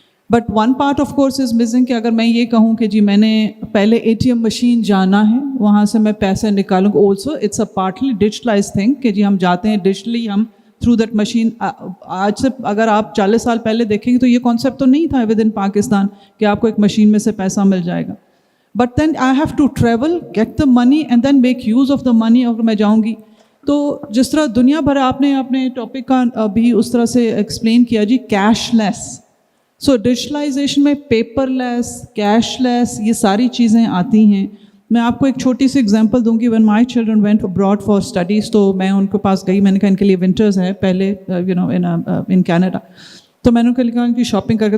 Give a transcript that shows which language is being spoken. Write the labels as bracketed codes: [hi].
[en] but one part of course is missing [ur] کہ اگر میں یہ کہوں کہ جی میں نے پہلے ATM مشین جانا ہے وہاں سے میں پیسے نکالوں گا, [en] also it's a partly digitalise thing [ur] کہ جی ہم جاتے ہیں ڈیجیٹلی, ہم [en] Through that machine. [ur] آج سے اگر آپ 40 سال پہلے دیکھیں گے تو یہ کانسیپٹ تو نہیں تھا [en] within Pakistan [ur] کہ آپ کو ایک مشین میں سے پیسہ مل جائے گا. [en] But then I have to travel, get the money and then make use of the money. [ur] اگر میں جاؤں گی تو جس طرح دنیا بھر آپ نے اپنے ٹاپک کا بھی اس طرح سے ایکسپلین کیا جی کیش لیس. سو ڈیجیٹلائزیشن میں پیپر لیس, کیش لیس, یہ ساری چیزیں آتی ہیں. میں آپ کو ایک چھوٹی سی ایگزامپل دوں گی. [en] when my children went abroad for studies [ur] تو میں ان کے پاس گئی, میں نے کہا ان کے لیے ونٹرز ہے پہلے [en] in Canada, [ur] تو میں نے ان کو کہا کہ شاپنگ کر کے.